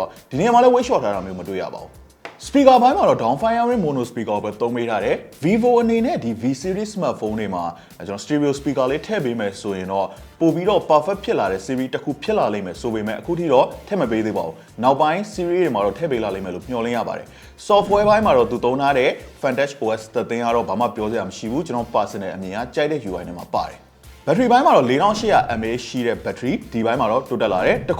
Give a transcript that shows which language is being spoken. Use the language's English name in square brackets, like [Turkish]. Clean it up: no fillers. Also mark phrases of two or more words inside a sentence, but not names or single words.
[Burmese] တော့ဒီနေရာမှာလည်း [English] weight short [Burmese] ထားတာမျိုးမတွေ့ရပါဘူး speaker ဘိုင်းမှာတော့ [English] down firing mono speaker [Burmese] ကိုပဲသုံးပေးထားတယ် vivo အနေနဲ့ဒီ [English] V series smartphone [Burmese] တွေမှာကျွန်တော် [English] stereo speaker [Burmese] လေးထည့်ပေးမယ်ဆိုရင်တော့ပို့ပြီးတော့ perfect ဖြစ်လာတဲ့ series တစ်ခုဖြစ်လာလိမ့်မယ်ဆိုပေမဲ့အခုထိတော့ထည့်မပေးသေးပါဘူးနောက်ပိုင်း series တွေမှာ တော့ထည့်ပေးလာလိမ့်မယ်လို့မျှော်လင့်ရပါတယ် software ဘိုင်းမှာတော့သူသုံးထားတဲ့ Fantash OS သတင်ကတော့ဘာမှပြောစရာမရှိဘူးကျွန်တော် personal အမြင်ကကြိုက်တဲ့ UI နဲ့မှာပါတယ်ဘက်ထရီပိုင်းမှာတော့ 4800 mAh ရှိတဲ့ဘက်ထရီဒီပိုင်းမှာတော့တိုးတက်လာတယ်တခု